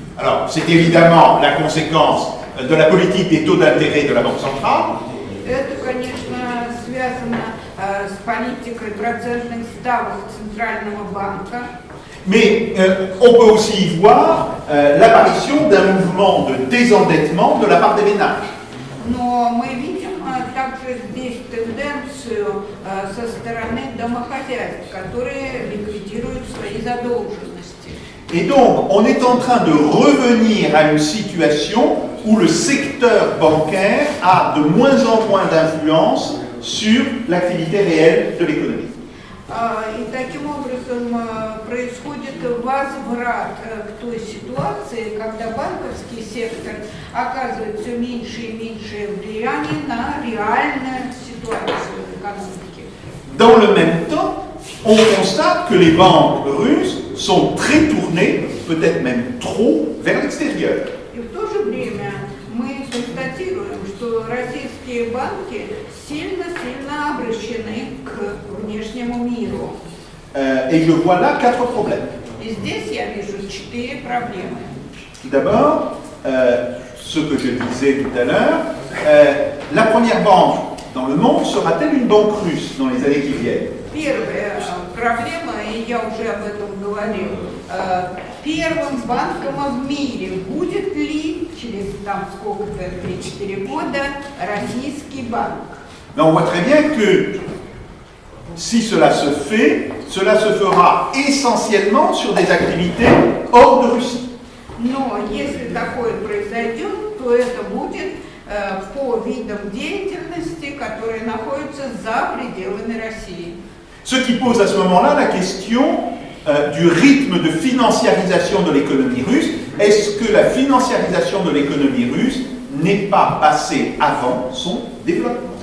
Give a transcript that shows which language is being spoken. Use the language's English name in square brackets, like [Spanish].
[French] Alors, c'est évidemment la conséquence de la politique des taux d'intérêt de la Banque centrale. [Russian] Это, конечно, связано с политикой процентных ставок Центрального банка. [French] Mais on peut aussi y voir l'apparition d'un mouvement de désendettement de la part des ménages. [Russian] Но мы видим также здесь тенденцию со стороны домохозяйств, которые ликвидируют свои задолженности. [French] Et donc, on est en train de revenir à une situation où le secteur bancaire a de moins en moins d'influence sur l'activité réelle de l'économie. [Russian] И таким образом происходит возврат к той ситуации, когда банковский сектор оказывает все меньше и меньшее влияние на реальную ситуацию в экономике. [French] Dans le même temps, on constate que les banques russes sont très tournées, peut-être même trop, vers l'extérieur. [Russian] И в то же время мы констатируем, что российские банки сильно обращены к внешнему миру. [French] Et je vois là 4 problèmes. [Russian] И здесь я вижу 4 проблемы. [French] Tout d'abord, ce que je disais tout à l'heure, la première banque dans le monde sera-t-elle une banque russe dans les années qui viennent? [Russian] Первая проблема, и я уже об этом говорил, первым банком в мире будет ли через там сколько-то, 3-4 года, российский банк? [French] Mais on voit très bien que si cela se fait, cela se fera essentiellement sur des activités hors de Russie. [Russian] Но если такое произойдет, то это будет по видам деятельности, которые находятся за пределами России. [French] Ce qui pose à ce moment-là la question du rythme de financiarisation de l'économie russe. Est-ce que la financiarisation de l'économie russe n'est pas passée avant son développement?